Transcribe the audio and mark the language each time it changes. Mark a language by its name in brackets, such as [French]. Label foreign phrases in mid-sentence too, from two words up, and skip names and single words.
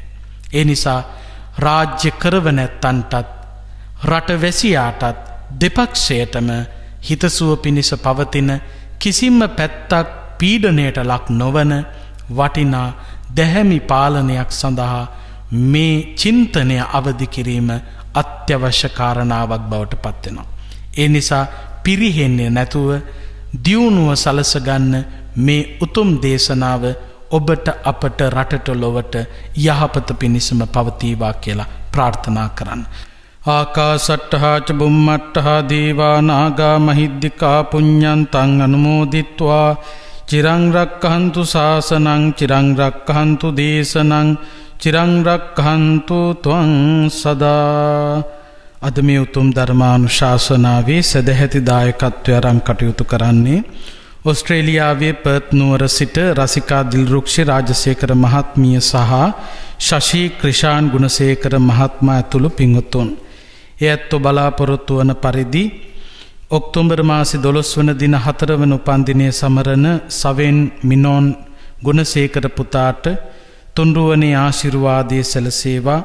[Sinhala] ඒ නිසා රාජ්‍ය කරවනැත්තන්ටත් රටවැසියාටත් දෙපක්ෂයටම හිතසුව පිණිස පවතින, කිසිම පැත්තක් පීඩනයට ලක් නොවන වටිනා දැහැමි පාලනයක් සඳහා මේ චින්තනය අවදි කිරීම අත්‍යවශ්‍ය කාරණාවක් බවට පත් වෙනවා. ඒ නිසා පිරිහෙන්නේ නැතුව දියුණුව සලස ගන්න මේ උතුම් දේශනාව ඔබට, අපට, රටට, ලොවට යහපත පිණිසම පවතිවා කියලා ප්‍රාර්ථනා කරන්න. [Pali] ආකාසට්ඨා ච බුම්මට්ඨා දේවා නාග මහිද්దికා පුඤ්ඤන්තං අනුමෝදිත්වා චිරං රක්ඛන්තු ශාසනං චිරං රක්ඛන්තු දේශනං චිරං රක්ඛන්තු ත්වං සදා. [Sinhala] අද මේ උතුම් ධර්මානුශාසනාවේ සදැහැති දායකත්වය අරන් කටයුතු කරන්නේ ඕස්ට්‍රේලියාවේ පර්ත් නුවර සිට රසිකා දිල්රුක්ෂි රාජසේකර මහත්මිය සහ ශෂී ක්‍රිෂාන් ගුණසේකර මහත්මයා ඇතුළු පින්වතුන්. එයත් බලාපොරොත්තු වන පරිදි ඔක්තෝබර් මාසේ 12 වන දින 4 වන උපන්දිනය සමරන සවෙන් මිනෝන් ගුණසේකර පුතාට තුන්රුවනේ ආශිර්වාදයේ සැලසේවා.